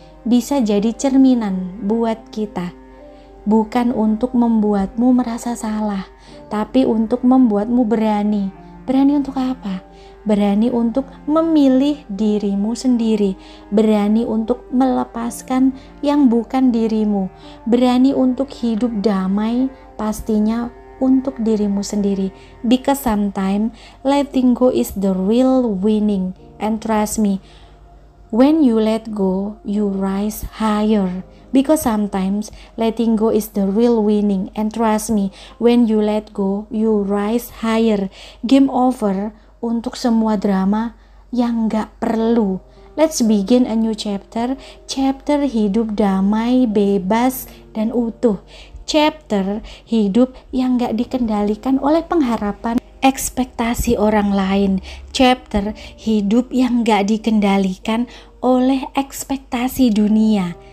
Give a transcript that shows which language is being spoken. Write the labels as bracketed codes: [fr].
[id] bisa jadi cerminan buat kita. Bukan untuk membuatmu merasa salah, tapi untuk membuatmu berani. Berani untuk apa? Berani untuk memilih dirimu sendiri, berani untuk melepaskan yang bukan dirimu, berani untuk hidup damai pastinya untuk dirimu sendiri. [en] Because sometimes letting go is the real winning, and trust me, when you let go, you rise higher. Because sometimes letting go is the real winning, and trust me, when you let go, you rise higher. Game over [id] untuk semua drama yang gak perlu. [en] Let's begin a new chapter. [id] Chapter hidup damai, bebas, dan utuh. Chapter hidup yang gak dikendalikan oleh pengharapan ekspektasi orang lain. Chapter hidup yang gak dikendalikan oleh ekspektasi dunia.